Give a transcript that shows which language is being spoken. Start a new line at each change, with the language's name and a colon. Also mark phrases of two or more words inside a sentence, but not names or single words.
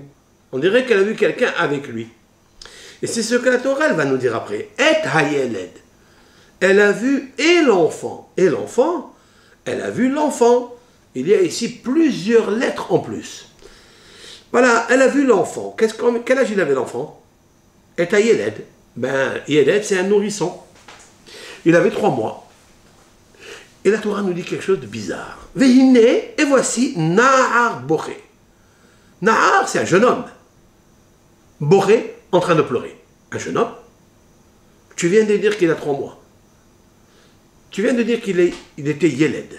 French: On dirait qu'elle a vu quelqu'un avec lui. Et c'est ce que la Torah elle va nous dire après.
Hebrew: את הילד.
French: Elle a vu et l'enfant. Et l'enfant, elle a vu l'enfant. Il y a ici plusieurs lettres en plus. Voilà, elle a vu l'enfant. Quel âge il avait l'enfant?
Hebrew: את הילד. בן, ילד,
French: c'est un nourrisson. Il avait 3 mois. Et la Torah nous dit quelque chose de bizarre. Vehine, et voici
Hebrew: נער בוכה.
French: Nahar, c'est un jeune homme. Boré en train de pleurer. Un jeune homme. Tu viens de dire qu'il a 3 mois. Tu viens de dire qu'il était Yeled.